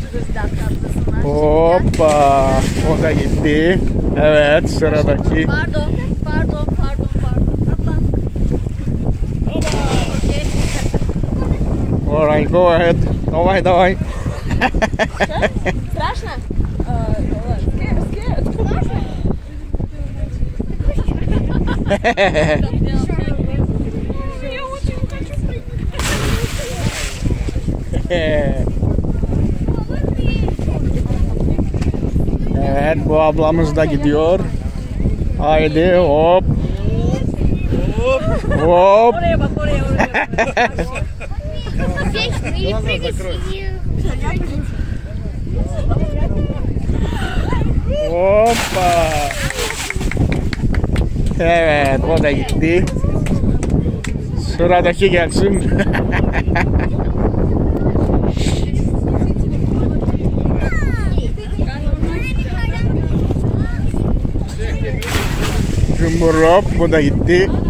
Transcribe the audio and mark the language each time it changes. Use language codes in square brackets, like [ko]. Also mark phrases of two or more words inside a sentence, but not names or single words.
[tr] Bir dakika atlasınlar. Hoppa. O da gitti. Evet, sıradaki. Pardon. Atla. [en] Alright, go ahead. [ru] Давай. Страшно? Я очень хочу прыгать. [tr] Evet, bu ablamız da gidiyor. Haydi hop. Hop. Oraya bak. [ru] Или прыгать [tr] Hoppa. Evet, o da gitti. Sıradaki gelsin. Cumhur hop, bu da gitti.